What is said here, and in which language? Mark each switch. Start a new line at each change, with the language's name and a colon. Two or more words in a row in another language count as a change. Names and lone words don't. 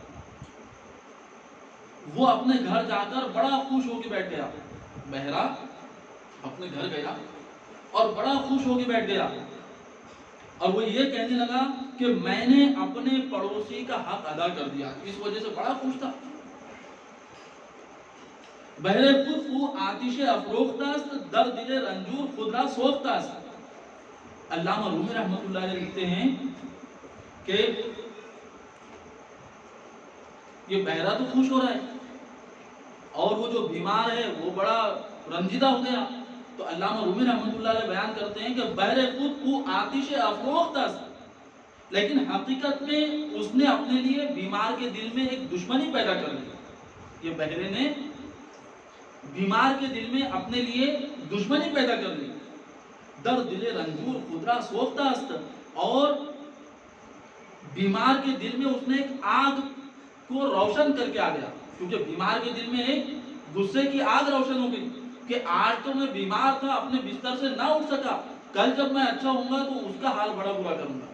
Urdu: وہ اپنے گھر جا کر بڑا خوش ہو کے بیٹھ گیا. بہرا اپنے گھر گیا اور بڑا خوش ہو کے بیٹھ گیا, اور وہ یہ کہنے لگا کہ میں نے اپنے پڑوسی کا حق ادا کر دیا. اس وجہ سے بڑا خوش تھا.
Persian: بہرے خود او آتش افروخت است, در دل رنجور خود را سوخت است.
Urdu: علامہ رومی رحمۃ اللہ علیہ لکھتے ہیں کہ یہ بہرا تو خوش ہو رہا ہے اور وہ جو بیمار ہے وہ بڑا رنجیدہ ہو گیا. تو علامہ رومی رحمۃ اللہ علیہ بیان کرتے ہیں کہ
Persian: بہرے خود او آتش افروخت است,
Urdu: لیکن حقیقت میں اس نے اپنے لیے بیمار کے دل میں ایک دشمنی پیدا کر لی. یہ بہرے نے بیمار کے دل میں اپنے لیے دشمنی پیدا کر لی.
Persian: در دل رنجور خودرا سوخت است,
Urdu: اور بیمار کے دل میں اس نے ایک آگ کو روشن کر کے آ گیا, کیونکہ بیمار کے دل میں ایک غصے کی آگ روشن ہو گئی کہ آج تو میں بیمار تھا, اپنے بستر سے نہ اٹھ سکا, کل جب میں اچھا ہوں گا تو اس کا حال بڑا برا کروں گا.